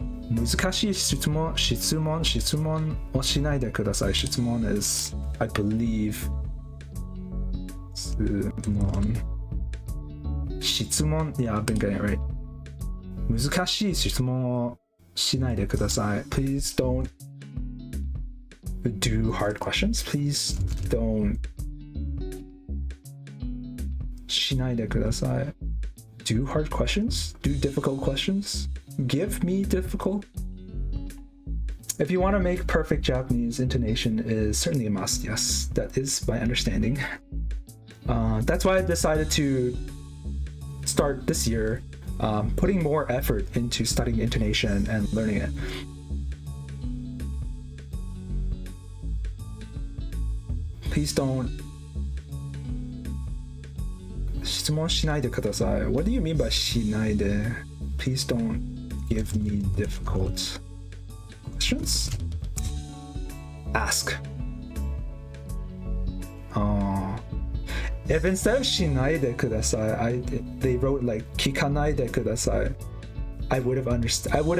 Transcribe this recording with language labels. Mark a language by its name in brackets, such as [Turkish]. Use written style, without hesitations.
[Japanese] 難しい質問をしないでください。 [English] 質問 is, I believe, 質問 yeah, I've been getting it right. [Japanese] 難しい質問をしないでください。 [English] Please don't do hard questions. Please don't [Japanese] しないでください。 [English] Do hard questions? Do difficult questions? Give me difficult? If you want to make perfect Japanese, intonation is certainly a must. Yes, that is my understanding. That's why I decided to start this year putting more effort into studying intonation and learning it. Please don't [Japanese] 質問しないでください. [English] What do you mean by [Japanese] しないで? [English] Please don't give me difficult questions. Ask. If instead of [Japanese] しないでください, [English] they wrote like [Japanese] 聞かないでください, [English] I would have understood.